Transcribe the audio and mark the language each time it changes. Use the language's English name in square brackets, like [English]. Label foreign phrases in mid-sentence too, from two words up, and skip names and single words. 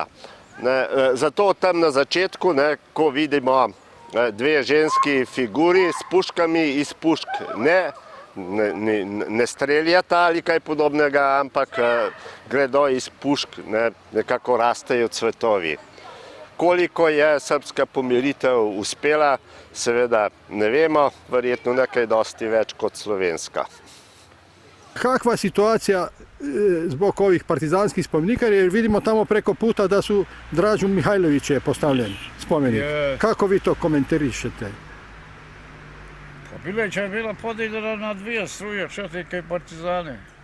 [Slovenian] Zato tam na začetku, ko vidimo dve ženski figuri s puškami, iz pušk ne streljata ali kaj podobnega, ampak gredo iz pušk, nekako rastejo cvetovi. Koliko je srbska pomiritev uspela, seveda ne vemo, verjetno nekaj dosti več kot slovenska. [Bosnian] Kakva situacija zbog ovih partizanskih spomenika, jer vidimo tamo preko puta da su Dražu Mihajlovića je postavljen spomenik. Kako vi to komentarišete? Bileća je bila podijeljena na dvije struje, četnike i partizane.